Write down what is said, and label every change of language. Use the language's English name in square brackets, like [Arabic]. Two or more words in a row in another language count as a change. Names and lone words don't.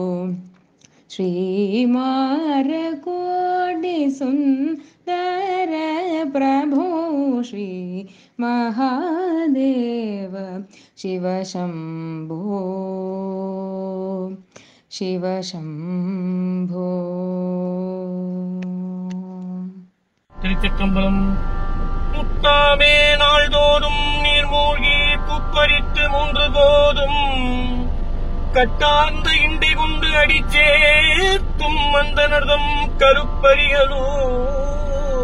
[Sanskrit] श्रीमारकोटि सुंदर प्रभो श्री महादेव शिव शंभो शिव शंभो [Tamil] திருச்சிற்றம்பலம். முத்தாமே நாள்தோறும் நீர்மூழ்கி துப்பறித்து மூன்று போதும் கட்டார்ந்த இண்டை கொண்டு அடிச்சேத்தும் மந்தனர்தம் கருப்பரியலூர்